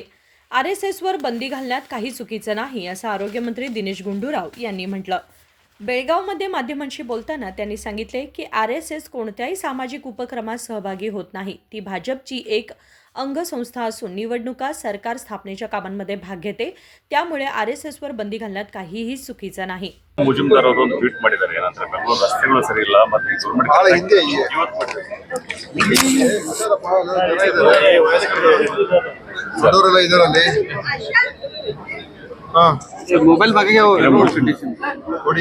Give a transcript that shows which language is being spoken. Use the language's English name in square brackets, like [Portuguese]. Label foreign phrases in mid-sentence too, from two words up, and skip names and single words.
[Marathi] RSSवर बंदी घालण्यात काही चुकीचं नाही, असं आरोग्यमंत्री दिनेश गुंडूराव यांनी म्हटलं. बेळगावमध्ये माध्यमांशी बोलताना त्यांनी सांगितले की RSS कोणत्याही सामाजिक उपक्रमात सहभागी होत नाही. ती भाजपची एक अंगसंस्था असून निवडणुका, सरकार स्थापनेच्या कामांमध्ये भाग घेते. त्यामुळे RSSवर बंदी घालण्यात काहीही चुकीचं नाही. [Kannada] ಮುಜುಮ್ದಾರ್ ಅವರು ಒಂದು ಟ್ವೀಟ್ ಮಾಡಿದ್ದಾರೆ. ಏನಂದ್ರೆ ಬೆಂಗಳೂರು ರಸ್ತೆಗಳು ಸರಿ ಇಲ್ಲ ಮತ್ತೆ ದೊಡ್ಡವರೆಲ್ಲ ಇದರಲ್ಲಿ ಮೊಬೈಲ್ ಬಗ್ಗೆ ನೋಡಿ.